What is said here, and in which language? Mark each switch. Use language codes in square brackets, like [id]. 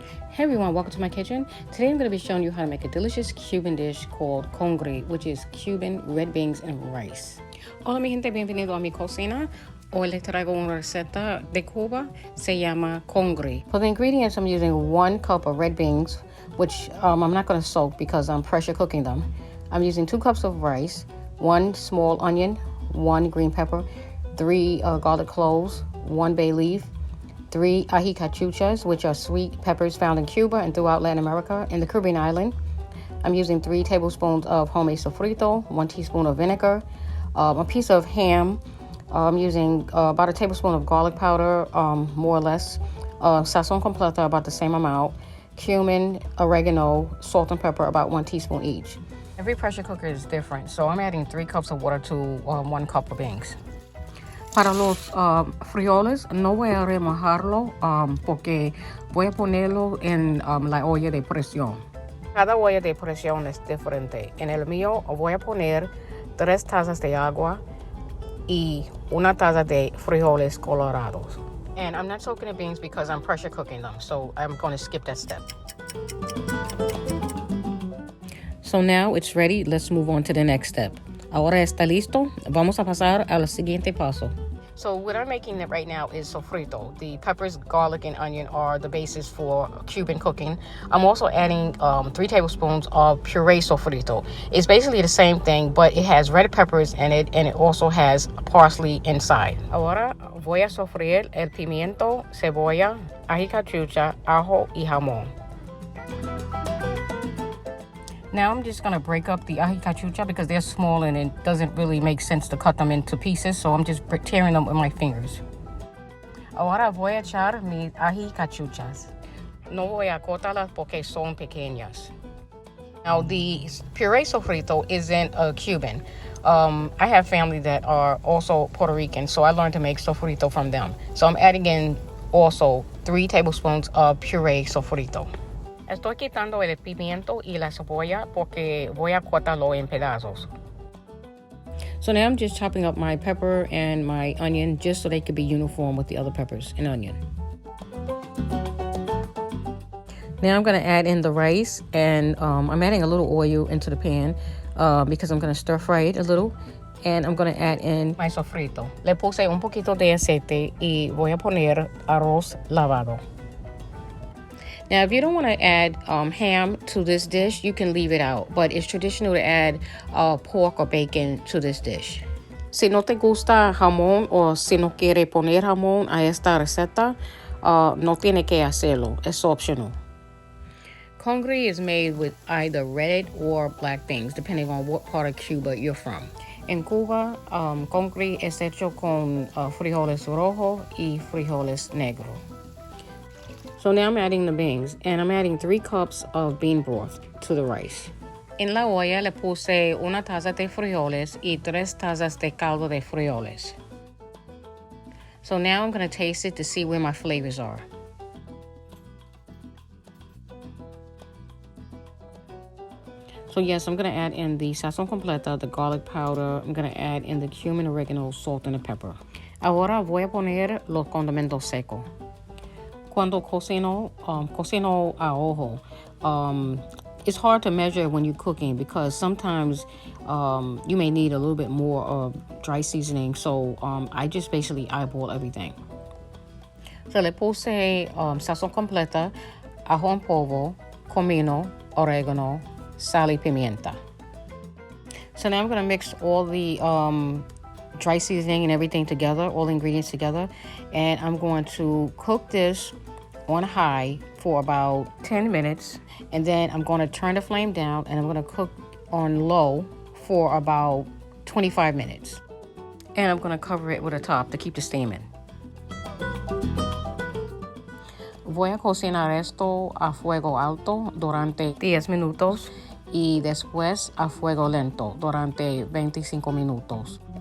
[en] Hey everyone, welcome to my kitchen. Today I'm going to be showing you how to make a delicious Cuban dish called Congri, which is Cuban red beans and rice. [es] Hola mi gente, bienvenido a mi cocina. Hoy les traigo una receta de Cuba, se llama Congri. [en] For the ingredients, I'm using 1 cup of red beans, which I'm not going to soak because I'm pressure cooking them. I'm using 2 cups of rice, 1 small onion, 1 green pepper, 3 garlic cloves, 1 bay leaf, 3 Aji Cachuchas, which are sweet peppers found in Cuba and throughout Latin America and the Caribbean island. I'm using 3 tablespoons of homemade sofrito, 1 teaspoon of vinegar, a piece of ham. I'm using about a tablespoon of garlic powder, more or less. Sazon completa, about the same amount. Cumin, oregano, salt and pepper, about 1 teaspoon each. Every pressure cooker is different, so I'm adding 3 cups of water to 1 cup of beans. [es] Para los frijoles no voy a remojarlo porque voy a ponerlo en la olla de presión. Cada olla de presión es diferente. En el mío voy a poner 3 tazas de agua y 1 taza de frijoles colorados. [en] And I'm not soaking the beans because I'm pressure cooking them, so I'm going to skip that step. So now it's ready. Let's move on to the next step. [es] Ahora está listo. Vamos a pasar al siguiente paso. [en] So what I'm making right now is sofrito. The peppers, garlic, and onion are the basis for Cuban cooking. I'm also adding 3 tablespoons of puree sofrito. It's basically the same thing, but it has red peppers in it, and it also has parsley inside. [es] Ahora voy a sofreír el pimiento, cebolla, ají cachucha, ajo, y jamón. [en] Now I'm just going to break up the ají cachucha because they're small and it doesn't really make sense to cut them into pieces, so I'm just tearing them with my fingers. [es] Ahora voy a echar mis ají cachuchas. No voy a cortarlas porque son pequeñas. [en] Now the puree sofrito isn't a Cuban. I have family that are also Puerto Rican, so I learned to make sofrito from them. So I'm adding in also 3 tablespoons of puree sofrito. [es] Estoy quitando el pimiento y la cebolla porque voy a cortarlo en pedazos. [en] So now I'm just chopping up my pepper and my onion just so they could be uniform with the other peppers and onion. Now I'm going to add in the rice, and I'm adding a little oil into the pan because I'm going to stir fry it a little. And I'm going to add in my sofrito. [es] Le puse un poquito de aceite y voy a poner arroz lavado. [en] Now, if you don't want to add ham to this dish, you can leave it out. But it's traditional to add pork or bacon to this dish. [es] Si no te gusta jamón o si no quiere poner jamón a esta receta, no tiene que hacerlo. Es optional. [en] Congri is made with either red or black beans, depending on what part of Cuba you're from. [es] En Cuba, congri es hecho con frijoles rojos y frijoles negros. [en] So now I'm adding the beans, and I'm adding 3 cups of bean broth to the rice. [es] En la olla le puse 1 taza de frijoles y 3 tazas de caldo de frijoles. [en] So now I'm going to taste it to see where my flavors are. So yes, I'm going to add in the sazon completa, the garlic powder. I'm going to add in the cumin, oregano, salt, and the pepper. [es] Ahora voy a poner los condimentos secos. Cuando cocino a ojo, [en] it's hard to measure when you're cooking because sometimes you may need a little bit more of dry seasoning. So I just basically eyeball everything. [es] So le puse sazon completa, ajo en polvo, comino, oregano, sal y pimienta. [en] So now I'm going to mix all the dry seasoning and everything together, all the ingredients together, and I'm going to cook this on high for about 10 minutes, and then I'm going to turn the flame down and I'm going to cook on low for about 25 minutes, and I'm going to cover it with a top to keep the steam in. [es] Voy a cocinar esto a fuego alto durante 10 minutos y después a fuego lento durante 25 minutos.